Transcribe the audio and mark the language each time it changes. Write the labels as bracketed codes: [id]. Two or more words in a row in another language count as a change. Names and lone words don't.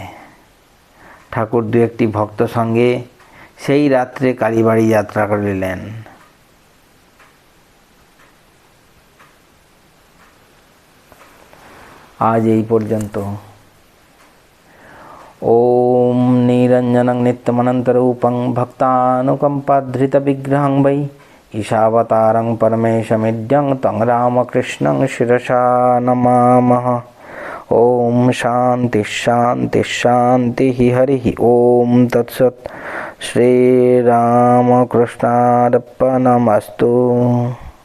[bn] ঠাকুর দু একটি ভক্ত সঙ্গে সেই রাত্রে কালীবাড়ি যাত্রা করিলেন। আজ এই পর্যন্ত। [sa] ওম নিরঞ্জনং নিত্যমনন্তরূপং ভক্তানুকম্পাধৃতবিগ্রহং वै ईशावतारं परमेशमिड्यं तं रामकृष्णं शिरसा नमामः। ओम शांति शांति शांति हरि ओम तत्सत्। श्रीरामकृष्णार्पणमस्तु।